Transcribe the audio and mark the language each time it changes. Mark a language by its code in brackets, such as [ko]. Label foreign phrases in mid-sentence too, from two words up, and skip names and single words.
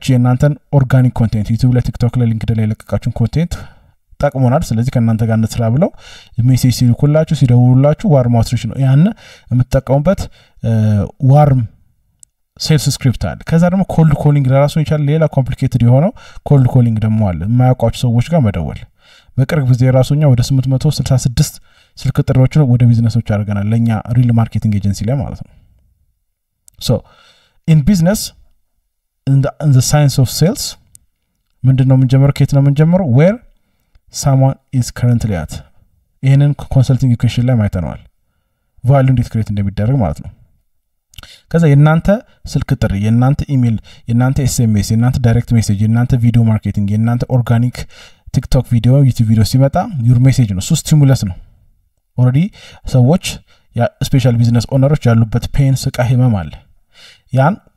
[am] የናንተን [en] organic content [am] ዩቲዩብ ላይ ቲክቶክ ላይ ሊንክድኢን ላይ ለቀቃችሁን ኮንቴንት ጠቅሞናል ስለዚህ ከናንተ ጋር እንስራ ብለው ሜሴጅ ሲልኩላችሁ ሲደውሉላችሁ [en] warm outreach [am] ነው ያን የምትጠቀሙበት [en] warm sales script [am] አለ ከዛ ደግሞ [en] cold calling [am] ለራሱ ይቻላል ሌላ ኮምፕሊኬትድ የሆነው [en] cold calling [am] ደግሞ አለ የማያውቋቸው ሰዎች ጋር መደወል በቅርብ ጊዜ ራሱኛ ወደ 866 ስልክ ጥሪዎችን ወደ ቢዝነሶች አድርገናል ለኛ [en] real marketing agency [am] ላይ ማለት ነው [en] so in business in the science of sales [am] ምንድነው የምንጀምረው ከየት ነው የምንጀምረው [en] where someone is currently at [am] ይሄንን [en] consulting equation [am] ላይ ማይተናል ቫልዩ እንዴት ክሬት እንደሚደረግ ማለት ነው ከዛ የናንተ ስልክ ጥሪ የናንተ ኢሜል የናንተ ኤስኤምኤስ የናንተ [en] direct message [am] የናንተ [en] video marketing [am] የናንተ [en] organic TikTok video YouTube video [am] ሲመጣ [en] your message [am] ነው ስቲሙለስ ነው ኦሬዲ ሰዎች ያ [en] special business owners [am] ያሉበት ፔን ስቃይ ህመም አለ ያን